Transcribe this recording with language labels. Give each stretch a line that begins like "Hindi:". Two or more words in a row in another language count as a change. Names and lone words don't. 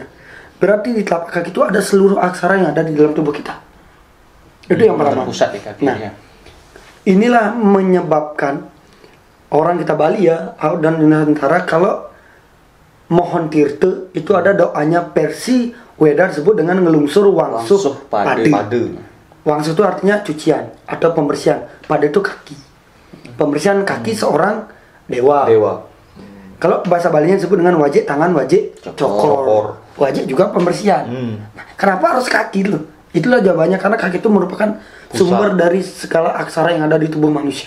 Indonesian: Berarti di telapak kaki itu ada seluruh aksara yang ada di dalam tubuh kita. Itu yang pertama. Terpusat di kaki. Nah, inilah menyebabkan orang kita Bali ya dan di Nusantara kalau mohon tirte itu ada doanya Persi Wedar sebut dengan
Balinese: ngelungsur wangsuh pade.
Indonesian: Wangsuh itu artinya cucian atau pembersihan. Pade itu kaki. Pembersihan kaki seorang dewa. Kalau bahasa Balinya disebut dengan
Balinese: wajik tangan, wajik cokor.
Indonesian: Wajik juga pembersihan. Nah, kenapa harus kaki loh? Itulah jawabannya, karena kaki itu merupakan sumber dari segala aksara yang ada di tubuh manusia.